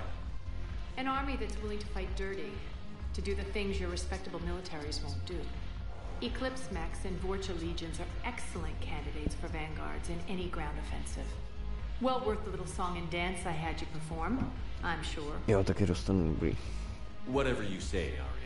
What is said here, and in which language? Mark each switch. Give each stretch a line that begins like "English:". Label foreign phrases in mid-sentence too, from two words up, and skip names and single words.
English: An army that's willing to fight dirty, to do the things your respectable militaries won't do. Eclipse Mechs and Vorcha Legions are excellent candidates for vanguards in any ground offensive. Well worth the little song and dance I had you perform, I'm sure.
Czech: Jo, taky dostanu dobrý.
English: Whatever you say, Arya.